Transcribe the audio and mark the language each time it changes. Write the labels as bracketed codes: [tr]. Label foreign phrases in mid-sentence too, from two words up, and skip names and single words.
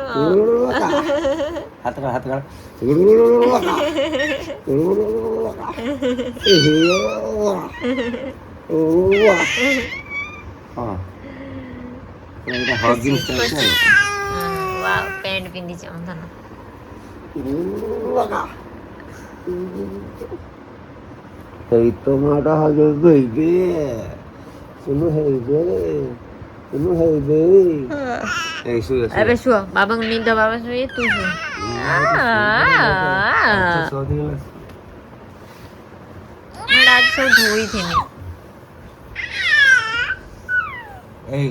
[or] ହାତ କାଢ। ପ୍ୟାଣ୍ଟ ପିନ୍ଧିଛି ଆମ ଧନ। [en] Hey tomato baby, sunu hey baby, sunu hey baby. [or] Hey suya. ଏବେ ଶୁଅ, ବାବାଙ୍କୁ ନିଦ, ବାବା ଶୋଇବେ ତୁ ଶୋ। ଆଜି ସବୁ ଧୋଇଥିନି। এই